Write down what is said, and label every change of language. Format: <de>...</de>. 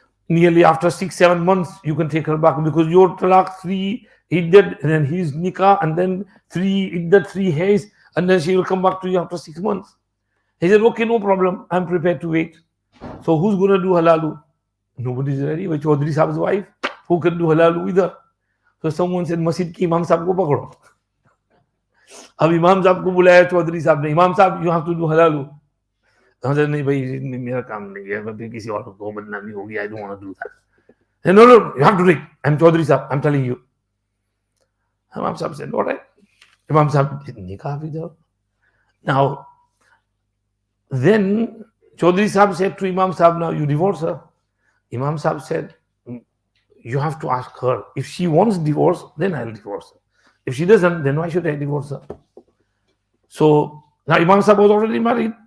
<en>nearly after 6-7 months, you can take her back because your talaq 3 iddat, and then his nikah, and then 3 iddat, 3 hays, and then she will come back to you after 6 months. He said, okay, no problem, I'm prepared to wait. So who's going to do halalu? Nobody's ready. But Chaudhry Saab's wife, who can do halalu with her? So someone said,</en> <hi>Masjid ki Imam Saab ko pakdo. अब इमाम साहब को बुलाया चौधरी साहब ने, इमाम साहब</hi> <en>You have to do हलालू.</en> <hi>नहीं भाई मेरा काम नहीं है, मैं किसी और को बदनामी होगी,</hi> <en>I don't want to do that. No no you have to take, I am Chaudhary Sahab, I am telling you. Imam Sahab said alright.</en> <hi>इमाम साहब निकाह भी दो.</hi> <en>Now then Chaudhry Sahab said to Imam Sahab, now you divorce her. Imam Sahab said, you have to ask her. If she wants divorce, then I'll divorce her. If she doesn't, then why should I divorce her? So now Imam Sahab was already married.</en>